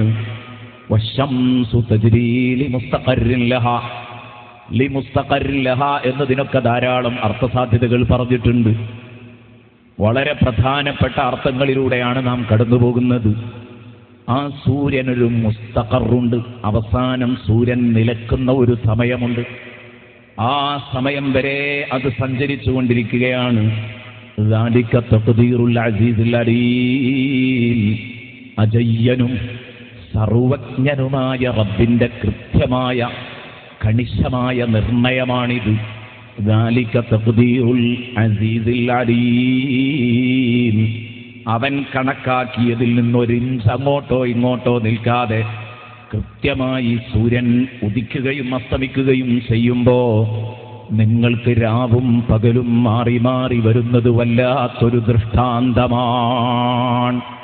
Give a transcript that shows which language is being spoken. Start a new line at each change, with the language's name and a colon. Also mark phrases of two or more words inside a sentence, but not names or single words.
Arabic: والشمس تجري لمستقر لها لمستقر لها
Malayalam: എന്നതിനൊക്കെ ധാരാളം അർത്ഥസാധ്യതകൾ പറഞ്ഞിട്ടുണ്ട്. വളരെ പ്രധാനപ്പെട്ട അർത്ഥങ്ങളിലൂടെയാണ് നാം കടന്നു പോകുന്നത്. ആ സൂര്യനൊരു മുസ്തഖറുണ്ട്, അവസാനം സൂര്യൻ നിലക്കുന്ന ഒരു സമയമുണ്ട്. ആ സമയം വരെ അത് സഞ്ചരിച്ചു കൊണ്ടിരിക്കുകയാണ്.
Arabic: ذلك تقدير العزيز العليم,
Malayalam: അജയ്യനും സർവജ്ഞനുമായ റബ്ബിന്റെ കൃത്യമായ കണിശമായ നിർണയമാണിത്.
Arabic: ذلك تقدير العزيز العليم,
Malayalam: അവൻ കണക്കാക്കിയതിൽ നിന്നൊരിഞ്ച് അങ്ങോട്ടോ ഇങ്ങോട്ടോ നിൽക്കാതെ കൃത്യമായി സൂര്യൻ ഉദിക്കുകയും അസ്തമിക്കുകയും ചെയ്യുമ്പോ നിങ്ങൾക്ക് രാവും പകലും മാറി മാറി വരുന്നത് വല്ലാത്തൊരു ദൃഷ്ടാന്തമാണ്.